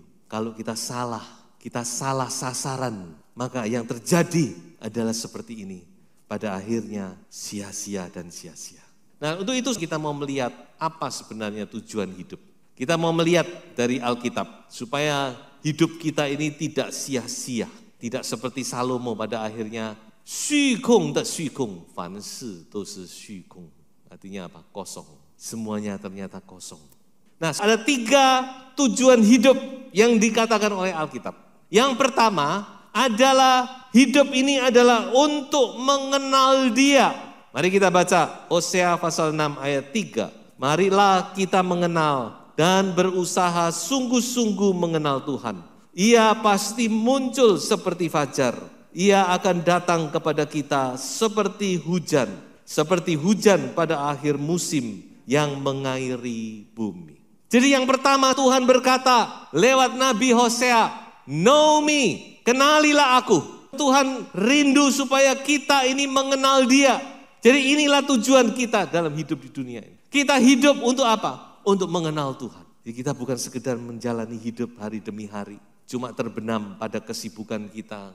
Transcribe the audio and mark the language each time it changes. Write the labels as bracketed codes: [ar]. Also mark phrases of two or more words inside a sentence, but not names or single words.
[id] Kalau kita salah sasaran, maka yang terjadi adalah seperti ini. Pada akhirnya sia-sia dan sia-sia. Nah, untuk itu kita mau melihat apa sebenarnya tujuan hidup. Kita mau melihat dari Alkitab supaya hidup kita ini tidak sia-sia. Tidak seperti Salomo pada akhirnya [zh] 虚空的虚空，凡事都是虚空. [id] Artinya apa? Kosong. Semuanya ternyata kosong. Nah, ada 3 tujuan hidup yang dikatakan oleh Alkitab. Yang pertama adalah hidup ini adalah untuk mengenal Dia. Mari kita baca Hosea pasal 6 ayat 3. Marilah kita mengenal dan berusaha sungguh-sungguh mengenal Tuhan. Ia pasti muncul seperti fajar. Ia akan datang kepada kita seperti hujan pada akhir musim yang mengairi bumi. Jadi yang pertama Tuhan berkata lewat Nabi Hosea, [en] know me, [id] kenalilah aku. Tuhan rindu supaya kita ini mengenal Dia. Jadi inilah tujuan kita dalam hidup di dunia ini. Kita hidup untuk apa? Untuk mengenal Tuhan. Jadi kita bukan sekedar menjalani hidup hari demi hari. Cuma terbenam pada kesibukan kita.